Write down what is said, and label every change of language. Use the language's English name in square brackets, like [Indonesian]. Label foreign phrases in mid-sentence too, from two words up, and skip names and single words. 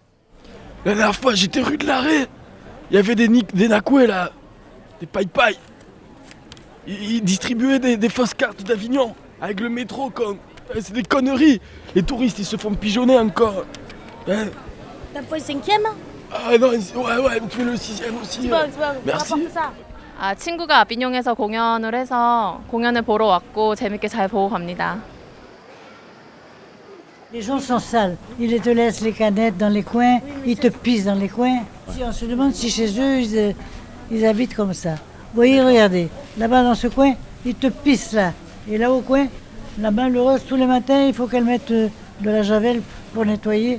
[French] La dernière fois, j'étais rue de l'Arrêt. Il y avait des nakoués là, des paille-paille. Ils distribuaient des fausses cartes d'Avignon avec le métro, comme. C'est des conneries. Les touristes, ils se font pigeonner encore. T'as fait 5e ? Ah non, ouais, tu mets le 6ème aussi. Merci. [Korean] 아, 친구가 아비뇽에서 공연을 해서 공연을 보러 왔고 재밌게 잘 보고 갑니다. [French] Les gens sont sales. Ils te laissent les canettes dans les coins, ils te pissent dans les coins. Si on se demande si chez eux, ils habitent comme ça. Vous voyez, regardez, là-bas dans ce coin, ils te pissent là. Et là au coin, la malheureuse, tous les matins, il faut qu'elle mette de la javel pour nettoyer.